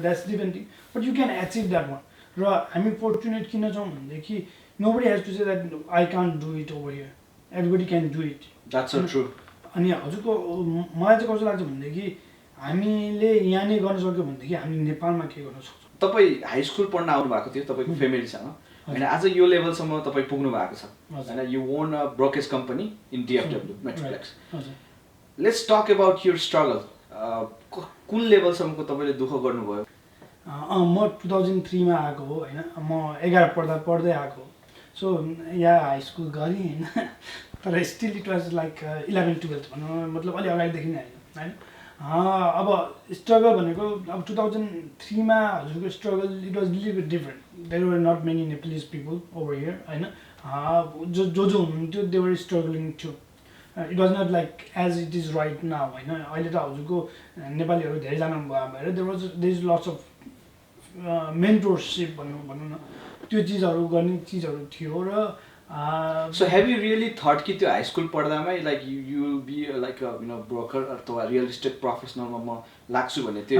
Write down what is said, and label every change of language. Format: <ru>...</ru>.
<en>That's different thing, but you can achieve that one.</en> <ne>र हामी fortunate किन छौँ भनेदेखि</ne> <en>Nobody has to say that I can't do it over here, everybody can do it. That's so true.</en> <ne>अनि हजुरको मलाई चाहिँ कस्तो लाग्छ भनेदेखि हामीले यहाँ नै गर्न सक्यो भनेदेखि हामी नेपालमा के गर्न सक्छौँ. तपाईँ हाई स्कुल पढ्न आउनु भएको थियो तपाईँको फ्यामिलीसँग होइन, आज यो लेभलसम्म तपाईँ पुग्नु भएको छ होइन.</ne> <en>You own a brokerage company in DFW metroplex. Let's talk about your struggle.</en> <ne>कुन लेभलसम्मको तपाईँले दुःख गर्नुभयो? म 2003 मा आएको हो हैन. म 11 पढ्दै आएको. सो या हाई स्कुल गरेँ हैन, तर</ne> <en>still it was like</en> <ne>11-12 भनौँ, मतलब अलि अगाडिदेखि नै हैन. अब स्ट्रगल भनेको अब 2003 मा हजुरको struggle</ne> <en>It was little bit different. There were not many Nepalese people over here हैन.</en> <ne>जो हुनुहुन्थ्यो</ne> <en>They were struggling to. It was not like as it is right now हैन.</en> <ne>अहिले त हजुरको नेपालीहरू धेरैजना भएर</ne> <en>there is lots of mentorship</en> <ne>भनौँ न, त्यो चिजहरू गर्ने चिजहरू थियो. र</ne> <en>so have you really thought</en> <ne>कि त्यो high school पढ्दामै</ne> <en>like you be like you know broker अथवा real estate प्रोफेसनलमा</en> <ne>म लाग्छु भन्ने? त्यो</ne>